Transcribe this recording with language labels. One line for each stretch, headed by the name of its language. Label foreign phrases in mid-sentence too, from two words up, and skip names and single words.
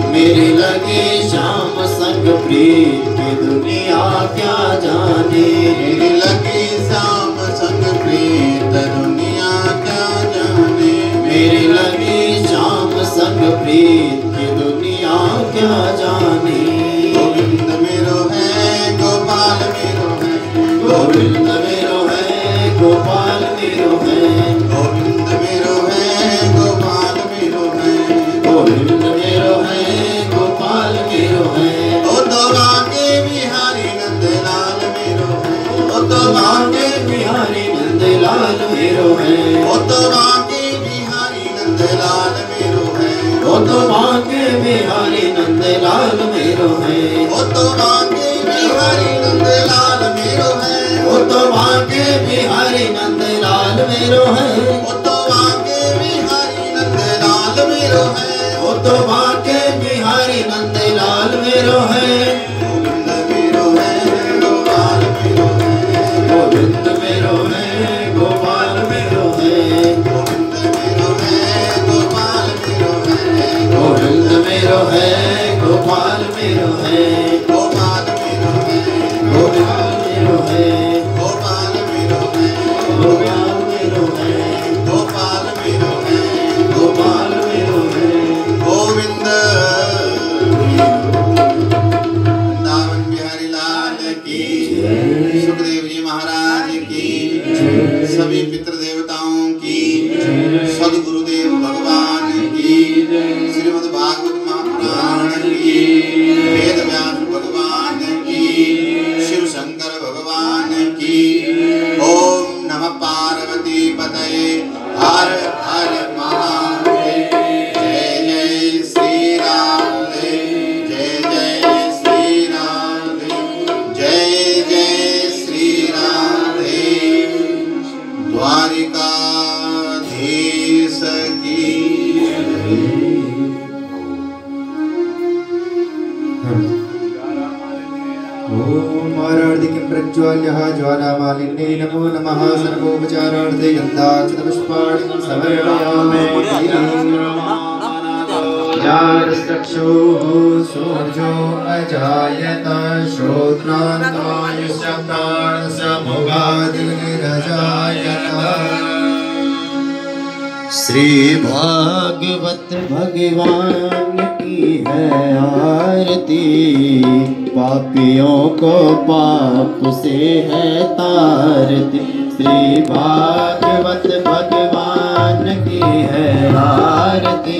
Hindi: मेरे लगे श्याम संग प्रीत की दुनिया क्या जाने। मेरे लगे श्याम संग प्रीत दुनिया क्या जाने। मेरे लगे श्याम संग प्रीत की दुनिया क्या जाने।
Braj: गोविंद मेरो है गोपाल मेरो है। गोविंद मेरो है गोपाल मेरो है। गोविंद मेरो है गोपाल मेरो है। गोविंद मेरो है गोपाल मेरो है। ओ तो बांके बिहारी नंदलाल मेरो है। ओ तो बांके बिहारी नंदलाल मेरो है। ओ तो बांके बिहारी नंदलाल मेरो है। ओ तो बांके बिहारी नंदलाल मेरो है। ओ तो बांके बिहारी नंदलाल मेरो है। ओ तो बांके बिहारी नंदलाल मेरो है। ओ तो बांके बिहारी नंदलाल मेरो है। ओ तो बांके बिहारी नंदलाल मेरो है। गोविंद मेरो है गोपाल मेरो है। गोविंद मेरो है गोपाल मेरो है। गोविंद मेरो है गोपाल मेरो है। गोविंद मेरो है गोपाल मेरो है। गोपाल मेरो है। गोपाल मेरो है। गोपाल मेरो है। गोपाल मेरो है। गोपाल मेरो है। गोपाल मेरो है।
Hindi: गोविंद वृंदावन बिहारी लाल की। सुखदेव जी महाराज की। सभी पितृ देवताओं की। सदगुरुदेव भगवान की। श्रीमद् भागवत महापुराण की। वेद व्यास भगवान की। शिव शंकर भगवान की। ओम नमः पार्वती पतये हर हर महादेव। जय जय श्री राम देव। जय जय श्री राम देव। जय जय श्री राम देव। द्वारिकाधीश की।
Sanskrit: ओम आराधिकं प्रज्वाल्यः ज्वालामालिन्ये नमो नमः। सर्वोपचारार्थे गन्धाक्षतपुष्पाणि समर्पयामि। जातश्चक्षुः सूर्यो अजायत श्रोत्रान्तायुष्य प्राणस्य भोगादिर्निरजायत।
Hindi: श्री भागवत भगवान की है आरती। पापियों को पाप से है तारती। श्री भागवत भगवान की है आरती।